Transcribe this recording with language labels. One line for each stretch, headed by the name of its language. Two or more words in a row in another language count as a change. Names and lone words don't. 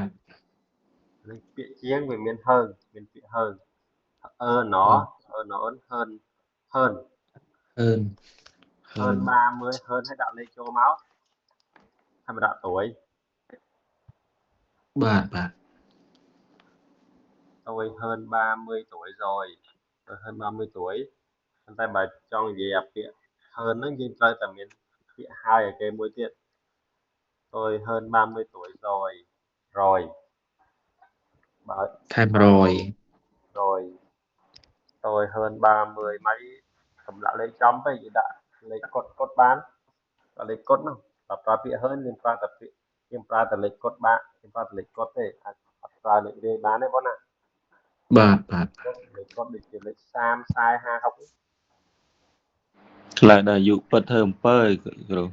Khmer: នេះពាក្យជាងវាមានហើងមានពាក្យហើងណហើនហើន
Vietnamese: hơn
Khmer: ហើន
Vietnamese: hơn
Khmer: 30ហើនឲ្យដាក់លេខចូលមកហើយមកដាក់tuổi បាទបាទ
Vietnamese: tôi hơn 30 tuổi rồi tôi hơn 30 tuổi
Khmer: ប៉ុន្តែបើចង់និយាយអាពាក្យ hơn ហ្នឹងយើងត្រូវតែមានពាក្យហើយឲ្យគេមួយទៀត
Vietnamese: tôi hơn 30 tuổi rồi rồi
Khmer: បើ ថែម100
Vietnamese: rồi tôi hơn 30 mấy không
Khmer: ដាក់លេខចំទេនិយាយដាក់លេខកត់បានដាក់លេខកត់នោះបើប្រើពាក្យ hơn យើងប្រើតែពាក្យយើងប្រើតែលេខកត់បានយើងប្រើតែលេខកត់ទេអត់ប្រើលេខរៀងបានទេបងណា បាទបាទ លេខកត់ដូចជាលេខ30 40 50 60 ឆ្លើយដល់អាយុពិតធ្វើអំពើគ្រូ